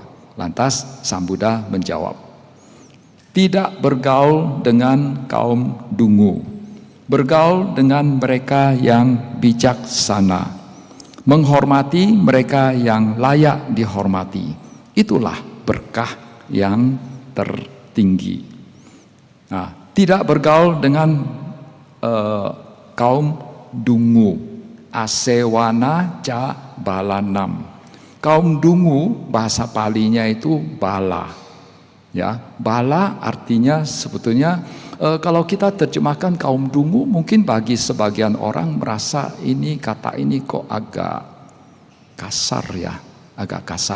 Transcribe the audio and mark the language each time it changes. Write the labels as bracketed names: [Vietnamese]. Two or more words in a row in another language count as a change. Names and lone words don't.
[Indonesian] Lantas sang Buddha menjawab, tidak bergaul dengan kaum dungu, bergaul dengan mereka yang bijaksana, menghormati mereka yang layak dihormati. Itulah berkah yang tertinggi. Nah, tidak bergaul dengan kaum dungu, [Pali] asewana ca balanam. [Indonesian] Kaum dungu bahasa Palinya itu bala. Ya, bala artinya sebetulnya kalau kita terjemahkan kaum dungu, mungkin bagi sebagian orang merasa ini kata ini kok agak kasar ya, agak kasar.